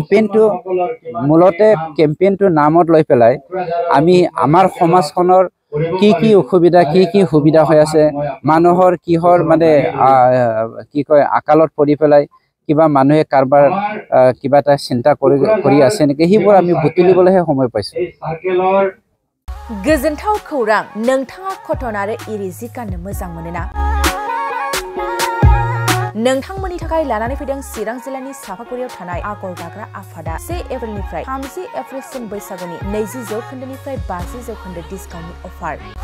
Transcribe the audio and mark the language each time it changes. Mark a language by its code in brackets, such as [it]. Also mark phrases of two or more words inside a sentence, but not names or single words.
[as] কেম্পেইনটো নামত লৈ পেলাই আমি আমাৰ সমাজখনৰ কি অসুবিধা কি সুবিধা হৈ আছে মানুহৰ কিহৰ মানে কি কয় আকালত পৰি পেলাই কিবা মানুহে কাৰবাৰ কিবা এটা চিন্তা কৰি আছে নেকি সেইবোৰ আমি বুটলিবলৈহে সময় পাইছোঁ [brx] गोजोनथाव खौरां नोंथाङा कटन आरो इरि जि गाननो मोजां मोनोना नोंथांमोननि थाखाय लानानै फैदों चिरां जिल्लानि सापागुरियाव थानाय आगर दाग्रा आफादा 1 एप्रिलनिफ्राय 30 एप्रिलसिम बैसागुनि 20% 50% डिसकाउन्टनि अफार